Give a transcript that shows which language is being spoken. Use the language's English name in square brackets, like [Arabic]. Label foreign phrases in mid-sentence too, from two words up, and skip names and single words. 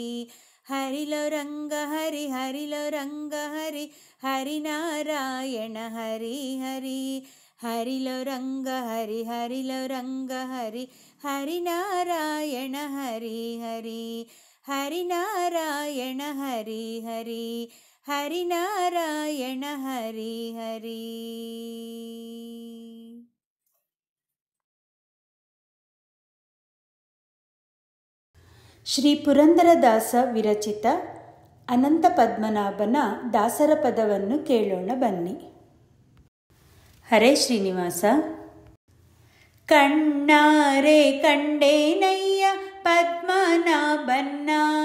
[Telugu] హరిలో రంగ హరి హరిలో రంగ హరి హరినారాయణ హరి హరి. హరిలో రంగ హరి హరిలో రంగ హరి హరినారాయణ హరి హరి. హరినారాయణ హరి హరి హరినారాయణ హరి హరి. [Kannada] ಶ್ರೀ ಪುರಂದರದಾಸ ವಿರಚಿತ ಅನಂತ ಪದ್ಮನಾಭನ ದಾಸರ ಪದವನ್ನು ಕೇಳೋಣ ಬನ್ನಿ. ಹರೇ ಶ್ರೀನಿವಾಸ. ಕಣ್ಣಾರೆ ಕಂಡೇನಯ್ಯ ಪದ್ಮನಾಭನ್ನ.